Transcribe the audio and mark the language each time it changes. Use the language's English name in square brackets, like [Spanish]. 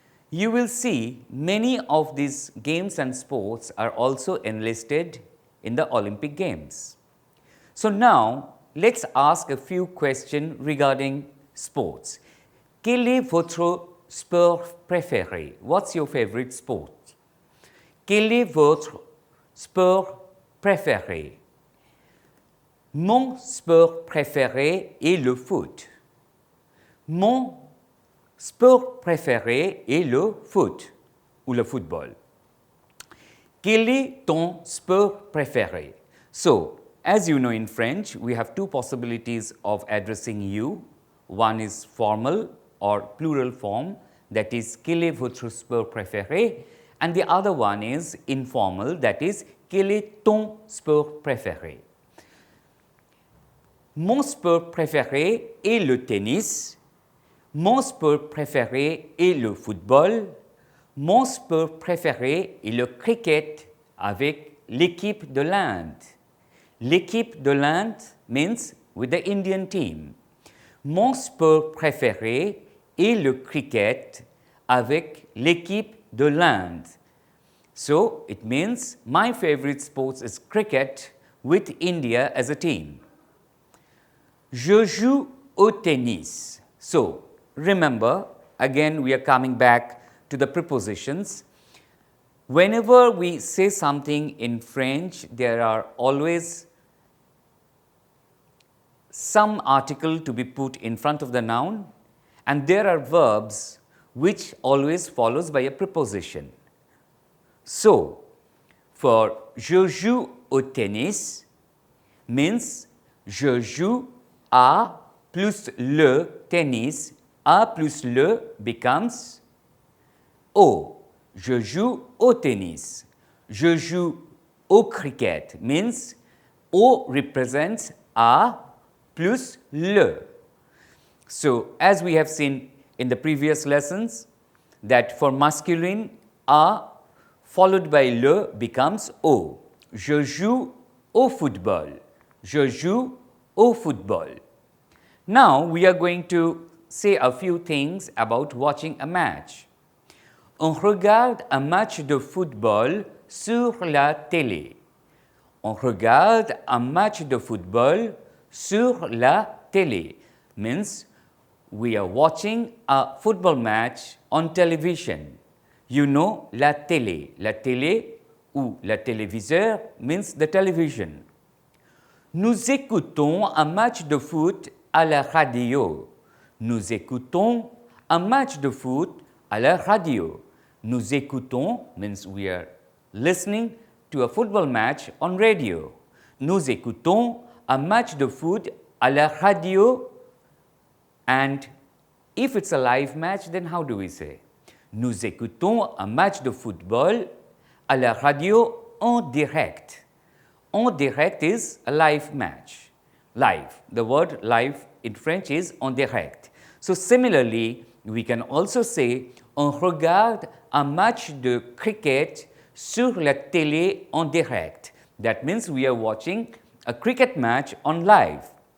[English] You will see many of these games and sports are also enlisted in the Olympic Games. So now, let's ask a few questions regarding sports. [French] Quel est votre sport préféré? [English] What's your favorite sport? [French] Quel est votre sport préféré? Mon sport préféré est le foot. Mon sport préféré est le foot ou le football. Quel est ton sport préféré? [English] So, as you know in French, we have two possibilities of addressing you. One is formal or plural form, that is, [French] quel est votre sport préféré? [English] And the other one is informal, that is, [French] quel est ton sport préféré? Mon sport préféré est le tennis. Mon sport préféré est le football. Mon sport préféré est le cricket avec l'équipe de l'Inde. L'équipe de l'Inde [English] means with the Indian team. [French] Mon sport préféré est le cricket avec l'équipe de l'Inde. [English] So, it means my favorite sport is cricket with India as a team. [French] Je joue au tennis. [English] So, remember, again we are coming back to the prepositions. Whenever we say something in French, there are always some article to be put in front of the noun, and there are verbs which always follows by a preposition. So, for [French] je joue au tennis [English] means [French] je joue à plus le tennis, [English] à plus le becomes au. [French] Je joue au tennis. Je joue au cricket [English] means au represents [French] à plus le. [English] So, as we have seen in the previous lessons, that for masculine, a followed by le becomes au. [French] Je joue au football. Je joue au football. [English] Now, we are going to say a few things about watching a match. [French] On regarde un match de football sur la télé. On regarde un match de football sur la télé. [English] Means we are watching a football match on television. You know la télé. [French] La télé ou la téléviseur [English] means the television. [French] Nous écoutons un match de foot à la radio. [English] Nous écoutons un match de foot à la radio. Nous écoutons means we are listening to a football match on radio. [French] Nous écoutons un match de foot à la radio. [English] And if it's a live match, then how do we say? [French] Nous écoutons un match de football à la radio en direct. En direct [English] is a live match. Live. The word live in French is en direct. So similarly, we can also say [French] on regarde un match de cricket sur la télé en direct. [English] That means we are watching a cricket match on live.